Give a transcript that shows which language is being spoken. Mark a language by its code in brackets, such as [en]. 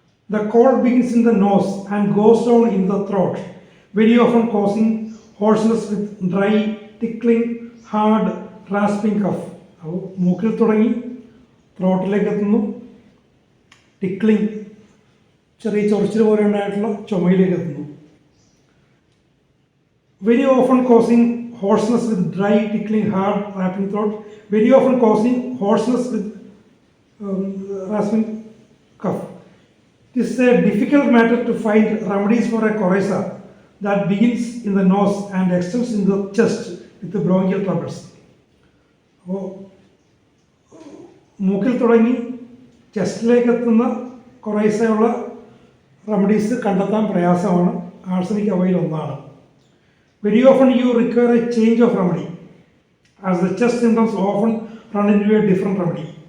[en] The cold begins in the nose and goes down in the throat, very often causing hoarseness with dry, tickling, hard, rasping cough. [ml] അപ്പോൾ മൂക്കിൽ തുടങ്ങി ത്രോട്ടിലേക്ക് എത്തുന്നു, tickling, ചെറിയ ചൊറിച്ചിൽ പോലെ ഉണ്ടായിട്ടുള്ള ചുമയിലേക്ക് എത്തുന്നു. [en] Very often causing hoarseness with dry, tickling, hard, rasping throat, very often causing hoarseness with rasping cough. It is a difficult matter to find remedies for a coryza that begins in the nose and extends in the chest with the bronchial troubles. [ml] അപ്പോൾ മൂക്കിൽ തുടങ്ങി ചെസ്റ്റിലേക്ക് എത്തുന്ന കൊറൈസയുള്ള remedies കണ്ടെത്താൻ പ്രയാസമാണ്. Arsenic അവയിൽ ഒന്നാണ്. [en] Very often you require a change of remedy as the chest symptoms often run into a different remedy.